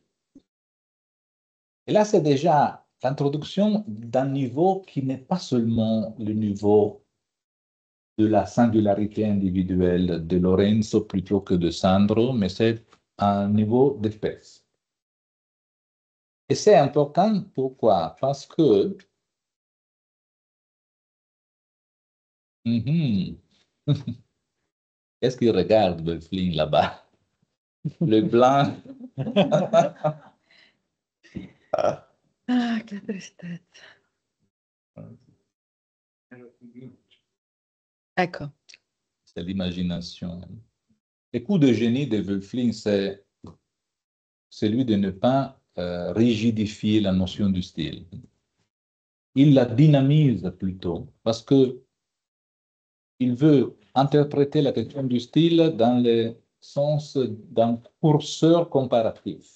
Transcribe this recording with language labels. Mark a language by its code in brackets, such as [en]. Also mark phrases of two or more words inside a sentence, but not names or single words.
[fr] Et là, c'est déjà l'introduction d'un niveau qui n'est pas seulement le niveau de la singularité individuelle de Lorenzo plutôt que de Sandro, mais c'est un niveau d'espèce. Et c'est important, pourquoi? Parce que qu'est-ce qu'il regarde, Wölfling, là-bas? Le blanc. [it] Ah, che tristezza. Ecco. [fr] C'est l'imagination. Le coup de génie de Wölfling, c'est celui de ne pas rigidifier la notion du style. Il la dynamise plutôt, parce que il veut interpréter la question du style dans le sens d'un curseur comparatif.